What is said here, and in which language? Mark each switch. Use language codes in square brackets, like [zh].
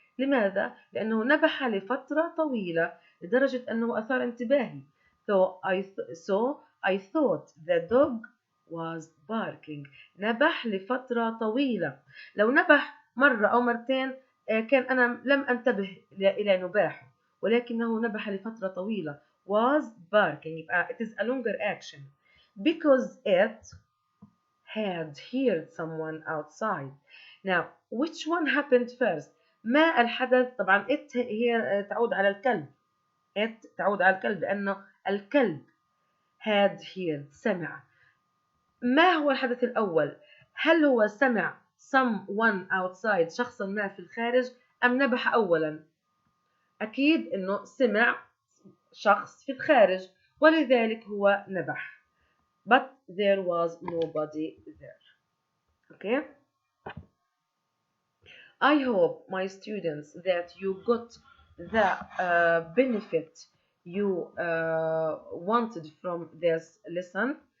[ar] لماذا؟ لأنه نبح لفترة طويلة لدرجة أنه أثار انتباهي. [en] So I thought the dog was barking. [ar] نبح لفترة طويلة. لو نبح مرة أو مرتين كان أنا لم أنتبه إلى نباحه، ولكنه نبح لفترة طويلة. [en] Was barking. It is a longer action because it had heard someone outside. Now which one happened first? [ar] ما الحدث؟ طبعا it هي تعود على الكلب. it تعود على الكلب لأنه الكلب [en] had heard [ar] سمع. ما هو الحدث الأول؟ هل هو سمع [en] someone outside [ar] شخصا ما في الخارج أم نبح أولا؟ أكيد إنه سمع شخص في الخارج ولذلك هو نبح. [en] But there was nobody there. Okay? I hope my students that you got the benefit you wanted from this lesson.